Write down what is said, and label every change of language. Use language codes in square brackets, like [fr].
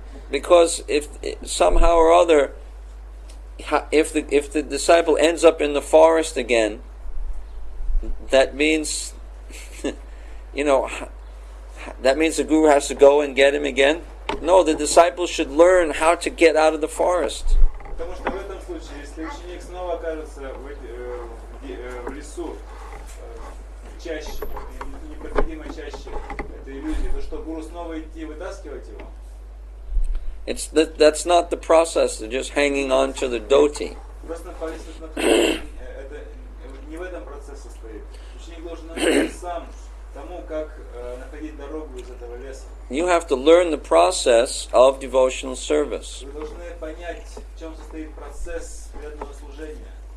[en] Because if somehow or other, if the disciple ends up in the forest again, that means, that means the guru has to go and get him again. No, the disciple should learn how to get out of the forest. [ru] Потому что в этом случае, если ученик снова окажется в лесу, в чаще, непроходимой чаще этой иллюзии, то что гуру снова идти вытаскивать его? [en] That's not the process of just hanging on to the dhoti. [ru] Просто повиснуть на дхоти, это не в этом процесс состоит. Ученик должен научиться сам тому, как находить дорогу из этого леса. [en] You have to learn the process of devotional service. [ru] Вы должны понять, в чем состоит процесс преданного служения.